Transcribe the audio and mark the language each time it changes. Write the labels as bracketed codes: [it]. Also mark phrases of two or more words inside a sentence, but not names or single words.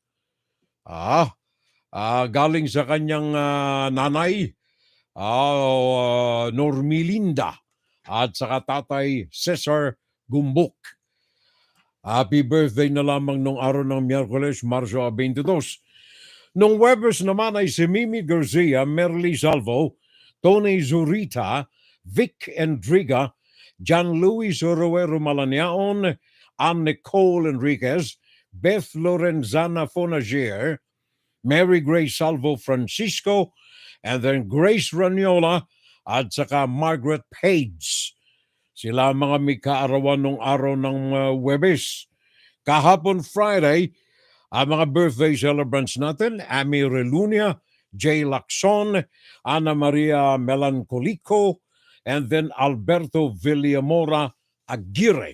[tl] Galing sa kanyang nanay, Normilinda, at saka tatay Cesar Gumbok. [en] Happy birthday [tl] na lamang nung araw ng Miyerkules, Marso 22. Nung Webes naman ay si Mimi Garcia, Merly Salvo, Tony Zurita, Vic Endriga, John Luis Oroero Malaniaon, Ann Nicole Enriquez, Beth Lorenzana Fonagier, Mary Grace Salvo Francisco, [en] and then [tl] Grace Ranyola at saka Margaret Page. Sila mga may kaarawan nung araw ng Webes. Kahapon Friday, ang mga [en] birthday celebrants [tl] natin, Amy Relunia, Jay Lacson, Ana Maria Melancolico, [en] and then [tl] Alberto Villamora Aguirre.